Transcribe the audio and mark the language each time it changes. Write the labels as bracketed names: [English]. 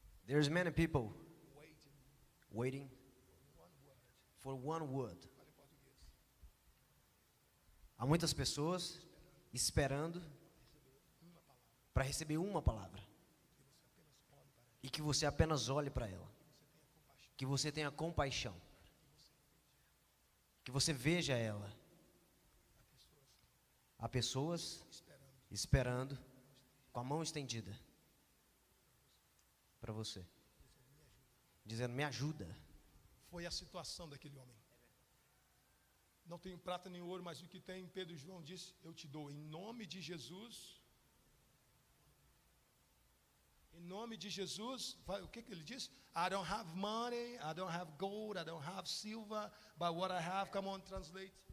[English] There's many people waiting for one word. [Portuguese] Há muitas pessoas esperando para receber uma palavra. E que você apenas olhe para ela. Que você tenha compaixão. Que você veja ela. Há pessoas esperando com a mão estendida para você, dizendo, me ajuda. Foi a situação daquele homem. Não tenho prata nem ouro, mas o que tem, Pedro e João disse, eu te dou em nome de Jesus. Em nome de Jesus, o que ele disse? [English] I don't have money, I don't have gold, I don't have silver, but what I have, come on, translate.